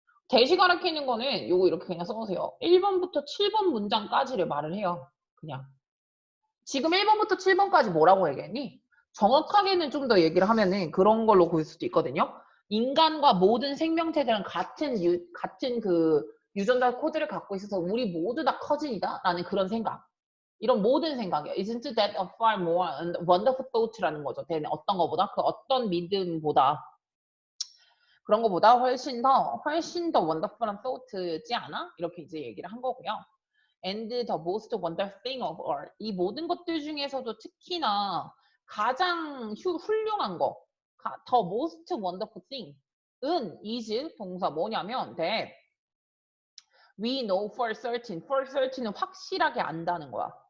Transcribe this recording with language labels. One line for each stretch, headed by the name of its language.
Korean: that이 가리키는 거는 요거 이렇게 그냥 써보세요. 1번부터 7번 문장까지를 말을 해요. 그냥. 지금 1번부터 7번까지 뭐라고 얘기했니? 정확하게는 좀 더 얘기를 하면은 그런 걸로 보일 수도 있거든요. 인간과 모든 생명체들은 같은 그 유전자 코드를 갖고 있어서 우리 모두 다 커진이다 라는 그런 생각. 이런 모든 생각이에요.
English: Isn't that a far more wonderful thought
Korean: 라는 거죠. 어떤 거보다 그 어떤 믿음보다 그런 거보다 훨씬 더 wonderful한 thought지 않아? 이렇게 이제 얘기를 한 거고요.
English: And the most wonderful thing of all.
Korean: 이 모든 것들 중에서도 특히나 가장 훌륭한 거,
English: the most wonderful thing
Korean: 은 is 동사 뭐냐면
English: that we know for certain
Korean: 은 확실하게 안다는 거야.